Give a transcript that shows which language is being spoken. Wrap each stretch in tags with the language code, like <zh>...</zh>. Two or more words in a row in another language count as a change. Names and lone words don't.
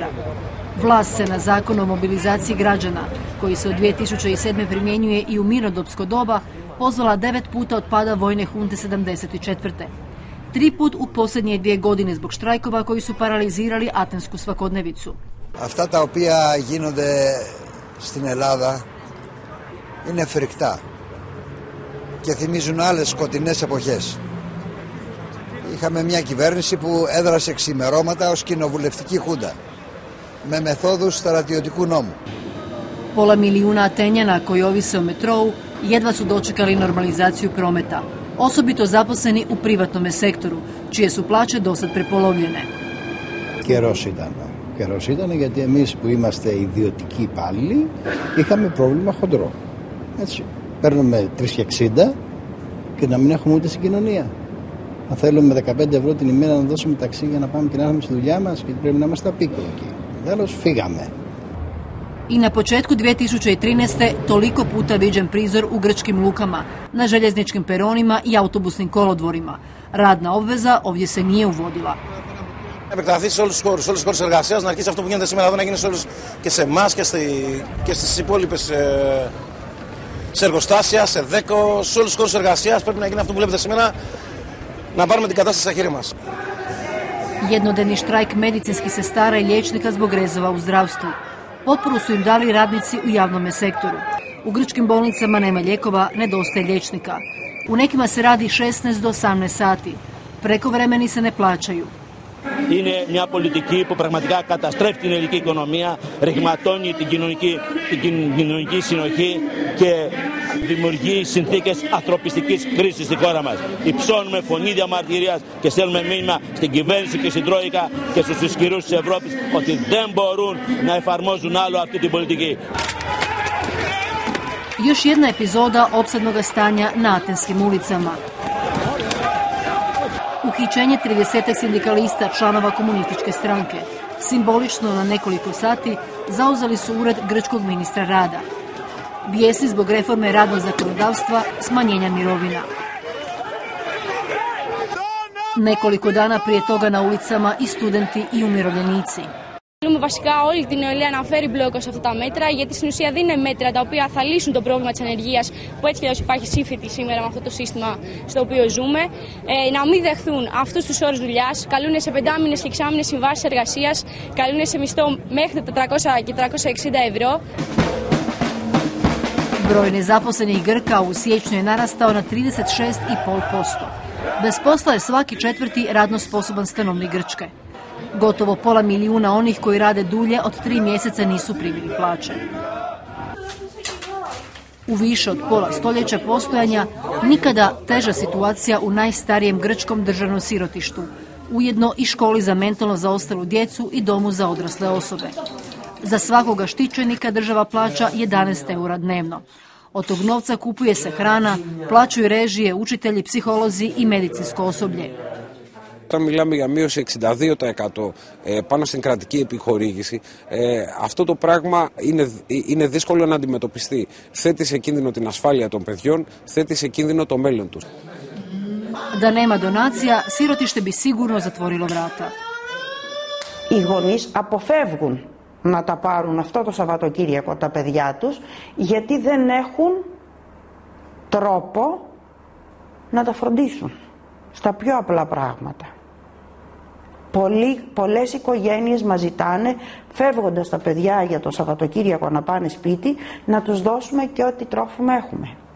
<hr>Vlast se na zakon o mobilizaciji građana, koji se od 2007. primjenjuje i u mirnodopsko doba, pozvala 9 puta od pada vojne hunte 74. 3 put u posljednje 2 godine zbog štrajkova koji su paralizirali atensku svakodnevicu.</hr> <el>Αυτά τα οποία γίνονται στην Ελλάδα είναι φρικτά και θυμίζουν άλλες σκοτεινές εποχές. Είχαμε μια κυβέρνηση που έδρασε ξημερώματα ως κοινοβουλευτική χούντα με μεθόδους στρατιωτικού νόμου.</el> <hr>Pola milijuna Atenjana koji ovise o metrou jedva su dočekali normalizaciju prometa, osobito zaposleni u privatnom sektoru, čije su plaće dosad prepolovljene.</hr> <el>Καιρός ήταν γιατί εμείς που είμαστε ιδιωτικοί υπάλληλοι είχαμε πρόβλημα χοντρό. Έτσι. Παίρνουμε 3,60 και να μην έχουμε ούτε συγκοινωνία. Αν θέλουμε με 15 ευρώ την ημέρα να δώσουμε ταξί για να πάμε και να έρθουμε στη δουλειά μας, γιατί πρέπει να είμαστε απίκολοι. Τέλος, φύγαμε.</el> <hr>I na početku 2013. toliko puta viđen prizor u grčkim lukama, na željezničkim peronima i autobusnim kolodvorima. Radna obveza ovdje se nije uvodila.</hr> <el>Επεκταθεί σε όλους τους χώρους εργασίας, να αρχίσει αυτό που γίνεται σήμερα εδώ να γίνει και σε εμάς και στις υπόλοιπες σε εργοστάσια, σε ΔΕΚΟ, σε όλους τους χώρους εργασίας πρέπει να γίνει αυτό που βλέπετε σήμερα, να πάρουμε την κατάσταση στα χέρια μας.</el> <hr>Jednodnevni štrajk medicinskih sestara i liječnika zbog rezova u zdravstvu. Potporu su im dali radnici u javnom sektoru. U grčkim bolnicama nema lijekova, nedostaje liječnika. U nekima se radi 16 do 18 sati. Prekovremeni se ne plaćaju.</hr> <el>Είναι μια πολιτική που πραγματικά καταστρέφει την ελληνική οικονομία, ρηγματώνει την κοινωνική συνοχή και δημιουργεί συνθήκες ανθρωπιστικής κρίσης στη χώρα μας. Υψώνουμε φωνή διαμαρτυρίας και στέλνουμε μήνυμα στην κυβέρνηση και στην Τρόικα και στους ισχυρούς της Ευρώπης ότι δεν μπορούν να εφαρμόζουν άλλο αυτή την πολιτική.</el> <hr>Još jedna epizoda opsadnog stanja na atenskim ulicama. Uhićenje 30 sindikalista članova komunističke stranke. Simbolično na nekoliko sati zauzeli su ured grčkog ministra rada. Bijesi zbog reforme radnog zakonodavstva, smanjenja mirovina. Nekoliko dana prije toga na ulicama i studenti i umirovljenici.</hr> <el>Θέλουμε βασικά όλη την νεολαία να φέρει μπλόκο σε αυτά τα μέτρα, γιατί στην ουσία δεν είναι μέτρα τα οποία θα λύσουν το πρόβλημα της ανεργίας που έτσι και υπάρχει σύμφυτη σήμερα με αυτό το σύστημα στο οποίο ζούμε. Να μην δεχθούν αυτούς τους όρους δουλειάς, καλούν σε 5μηνες και 6μηνες συμβάσεις εργασίας, καλούν σε μισθό μέχρι 400 και 360 ευρώ.</el> <hr>Broj nezaposlenih Grka u siječnju je narastao na 36,5%. Bez posla je svaki 4. radno sposoban stanovnik Grčke. Gotovo pola milijuna onih koji rade dulje od 3 mjeseca nisu primili plaće. U više od pola stoljeća postojanja nikada teža situacija u najstarijem grčkom državnom sirotištu, ujedno i školi za mentalno zaostalu djecu i domu za odrasle osobe. Za svakoga štićenika država plaća 11 eura dnevno. Od tog novca kupuje se hrana, plaćaju režije, učitelji, psiholozi i medicinsko osoblje.</hr> <el>Όταν μιλάμε για μείωση 62% πάνω στην κρατική επιχορήγηση, αυτό το πράγμα είναι δύσκολο να αντιμετωπιστεί. Θέτει σε κίνδυνο την ασφάλεια των παιδιών, θέτει σε κίνδυνο το μέλλον τους.</el> <hr>Da nema donacija, sirotište bi sigurno zatvorilo vrata.</hr> <el>Οι γονείς αποφεύγουν να τα πάρουν αυτό το Σαββατοκύριακο τα παιδιά τους, γιατί δεν έχουν τρόπο να τα φροντίσουν στα πιο απλά πράγματα. Πολλές οικογένειες μας ζητάνε, φεύγοντας τα παιδιά για το Σαββατοκύριακο να πάνε σπίτι, να τους δώσουμε και ό,τι τρόφιμα έχουμε.</el>